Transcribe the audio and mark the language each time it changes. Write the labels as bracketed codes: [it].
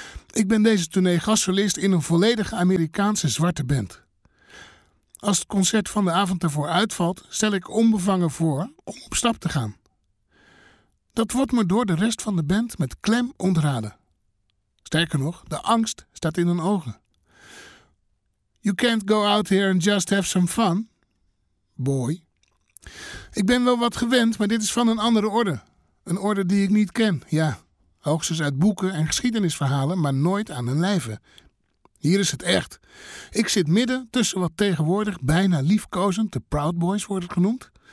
[nl] Ik ben deze tournee gastsolist in een volledig Amerikaanse zwarte band. Als het concert van de avond ervoor uitvalt, stel ik onbevangen voor om op stap te gaan. Dat wordt me door de rest van de band met klem ontraden. Sterker nog, de angst staat in hun ogen. [en] You can't go out here and just have some fun. Boy. [nl] Ik ben wel wat gewend, maar dit is van een andere orde. Een orde die ik niet ken. Ja, hoogstens uit boeken en geschiedenisverhalen, maar nooit aan hun lijve. Hier is het echt. Ik zit midden tussen wat tegenwoordig bijna liefkozend de Proud Boys worden genoemd.